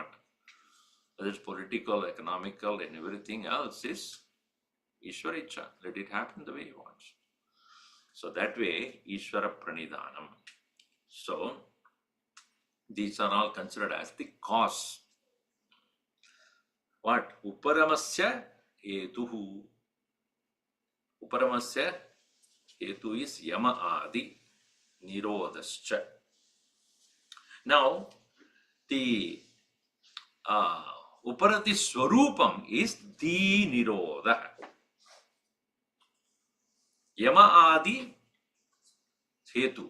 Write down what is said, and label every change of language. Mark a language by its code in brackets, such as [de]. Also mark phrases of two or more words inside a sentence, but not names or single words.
[en] Whether it's political, economical, and everything else is [sa] Ishvara Icha. [en] Let it happen the way he wants. So that way, [sa] Ishvara Pranidhanam. [en] So these are all considered as the cause. What? [sa] Uparamasya hetuhu. Uparamasya hetu is yama adi nirodhascha. [en] Now, the [sa] Uparati Swarupam [en] is the Nirodha. [sa] Yama Adi Hetu.